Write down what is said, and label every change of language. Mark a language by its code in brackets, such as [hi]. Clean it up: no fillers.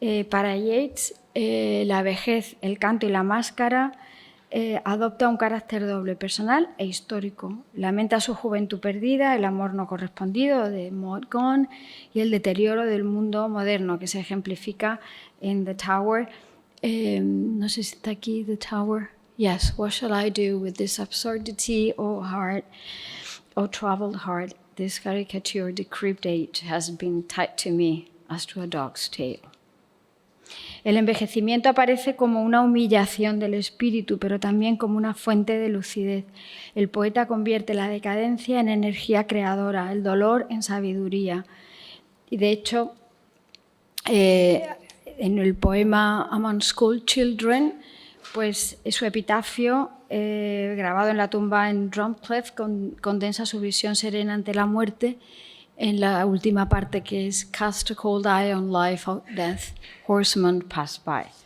[es] Para Yeats, la vejez, el canto y la máscara adopta un carácter doble, personal e histórico. Lamenta su juventud perdida, el amor no correspondido de Maud Gonne y el deterioro del mundo moderno, que se ejemplifica en The Tower. No sé si está aquí The Tower. [en] Yes, what shall I do with this absurdity, oh heart, oh troubled heart? This caricature decrepit age has been tied to me as to a dog's tail. [es] El envejecimiento aparece como una humillación del espíritu, pero también como una fuente de lucidez. El poeta convierte la decadencia en energía creadora, el dolor en sabiduría. Y de hecho, en el poema Among School Children, pues su epitafio, grabado en la tumba en Drumcliff, condensa su visión serena ante la muerte en la última parte, que es [en] Cast a cold eye on life or death, horsemen pass by.